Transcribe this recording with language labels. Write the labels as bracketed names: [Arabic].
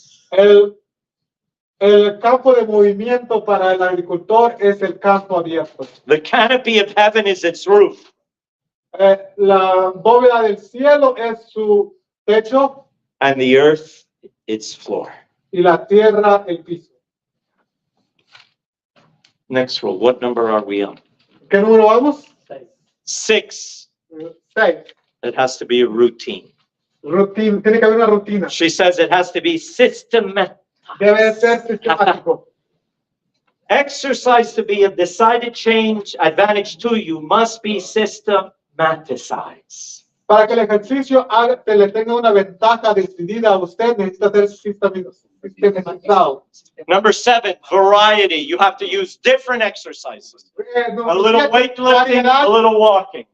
[Spanish] El campo de movimiento para el agricultor es el campo abierto. [English] The canopy of heaven is its roof. [Spanish] La bóveda del cielo es su techo [English] And the earth its floor. [Spanish] y la tierra el piso. [English] Next rule, what number are we on? [Spanish] ¿Qué número vamos? [English] 6, [Spanish] 6. [English] it has to be a routine. [Spanish] Rutina, tiene que haber una rutina. [English] She says it has to be systematic. [Spanish] Debe ser sistemático. [English] Exercise to be a decided change, advantage to you must be systematized. [Spanish] Para que el ejercicio le tenga una ventaja decidida a usted, necesita ser sistematizado. [English] Number 7, variety. You have to use different exercises. A little weightlifting, a little walking.